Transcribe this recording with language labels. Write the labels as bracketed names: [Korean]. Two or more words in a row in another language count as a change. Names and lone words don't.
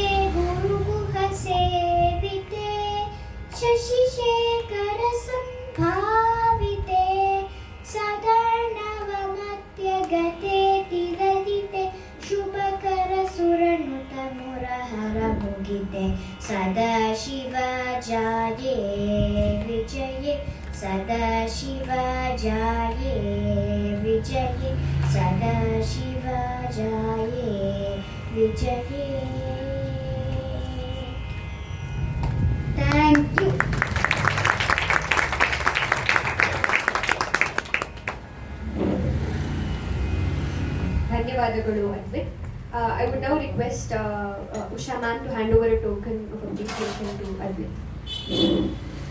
[Sanskrit] ಗುರುಗುಹ ಸೇವಿತೆ ಶಶಿಶೇಖರ ಸಂಭಾವಿತೆ ಸದಾ ನವಮತ್ಯ ಗತೆ ತಿರದಿತೆ ಶುಭಕರ ಸುರನುತ ಮುರಹರ ಮುಗಿತೆ ಸದಾಶಿವಜಾಯೇ ವಿಜಯೇ ಸದಾಶಿವಜಾಯೇ ವಿಜಯೇ ಸದಾಶಿವಜಾಯೇ ವಿಜಯೇ. [English] thank you. [Kannada] ಧನ್ಯವಾದಗಳು ಅದ್ವಿತ್. [English] I would now request Usha ma'am to hand over a token of appreciation to Advait.